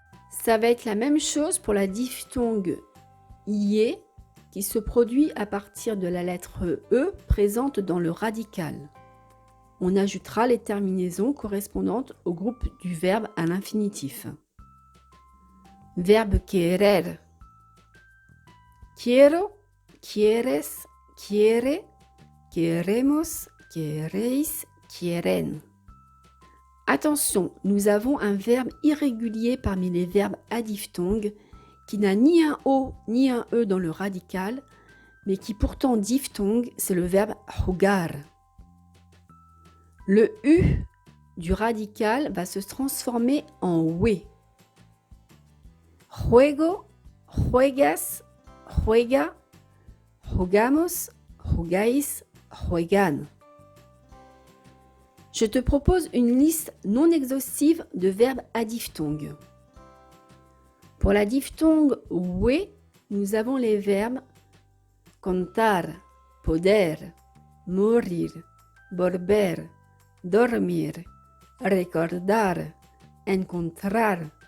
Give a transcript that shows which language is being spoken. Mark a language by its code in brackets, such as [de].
[fr] Ça va être la même chose pour la diphtongue IE qui se produit à partir de la lettre E présente dans le radical. On ajoutera les terminaisons correspondantes au groupe du verbe à l'infinitif. Verbe querer. [es] Quiero, quieres, quiere, queremos, queréis, quieren. [fr] Attention, nous avons un verbe irrégulier parmi les verbes à diphtongue qui n'a ni un O ni un E dans le radical, mais qui pourtant diphtongue, c'est le verbe jugar. Le U du radical va se transformer en OUE. [es] Juego, juegas, juega, jugamos, jugáis, juegan. [fr] Je te propose une liste non exhaustive de verbes à diphtongue. Pour la diphtongue OUE, nous avons les verbes contar, poder, morir, volver, dormir, recordar, encontrar.